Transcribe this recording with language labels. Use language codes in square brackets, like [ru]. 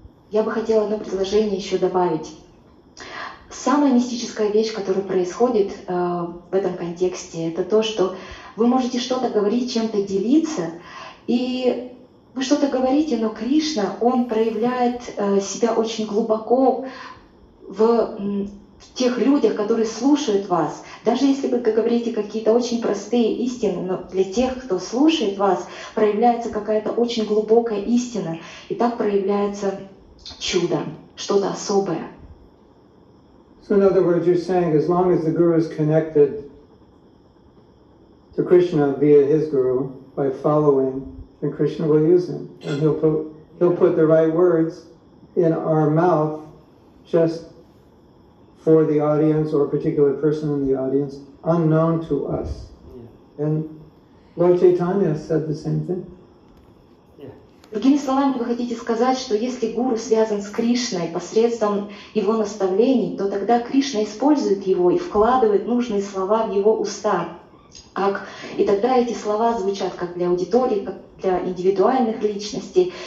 [ru] Я бы хотела одно предложение еще добавить. Самая мистическая вещь, которая происходит в этом контексте, это то, что вы можете что-то говорить, чем-то делиться, и вы что-то говорите, но Кришна, он проявляет себя очень глубоко в тех людях, которые слушают вас. Даже если вы говорите какие-то очень простые истины, но для тех, кто слушает вас, проявляется какая-то очень глубокая истина. И так проявляется чудо, что-то особое. [en] So in other words, you're saying as long as the Guru is connected to Krishna via his Guru, by following, then Krishna will use him. And he'll put the right words in our mouth just for the audience or a particular person in the audience, unknown to us. Yeah. And Lord Chaitanya said the same thing. [ru] Другими словами, вы хотите сказать, что если гуру связан с Кришной посредством его наставлений, то тогда Кришна использует его и вкладывает нужные слова в его уста. И тогда эти слова звучат как для аудитории, как для индивидуальных личностей.